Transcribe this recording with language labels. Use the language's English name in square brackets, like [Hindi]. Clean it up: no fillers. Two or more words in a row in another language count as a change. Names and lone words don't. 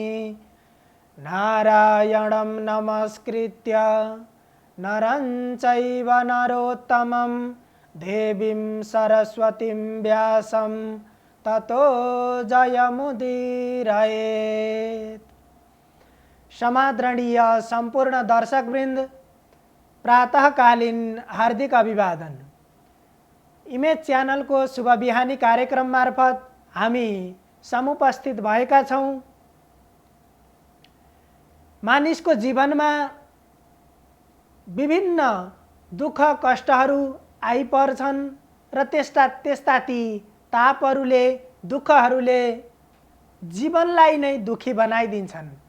[Sanskrit] नारायणं नमस्कृत्य नरं चैव नरोत्तमं देवीं सरस्वतीं व्यासं ततो जयमुदीरयेत्। [Nepali] समादरणीय संपूर्ण दर्शकवृन्द, प्रातःकालीन हार्दिक अभिवादन। इमेज च्यानल को शुभ बिहानी कार्यक्रम मार्फत हामी समुपस्थित भएका छौं। मानिसको जीवनमा विभिन्न दुःख कष्टहरू आइपर्छन् र त्यस्ता ती तापहरूले दुःखहरूले जीवनलाई नै दुखी बनाइदिन्छन्।